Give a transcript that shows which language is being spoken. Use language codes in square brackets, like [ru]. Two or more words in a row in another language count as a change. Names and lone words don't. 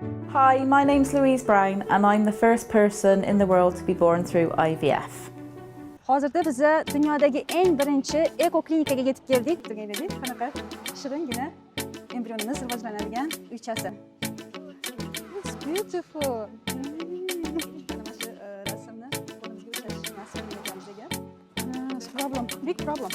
[en] Hi, my name's Louise Brown and I'm the first person in the world to be born through IVF. [uz] Hozirda biz dunyodagi eng birinchi ekoklinikaga yetib keldik. Qanaqa shiringina embrionimiz rivojlanadigan uychasi. [en] It's beautiful. [uz] Mana shu rasmni qo'limizga ushlash nasib etgan bizga. [en] It's a problem, big problem.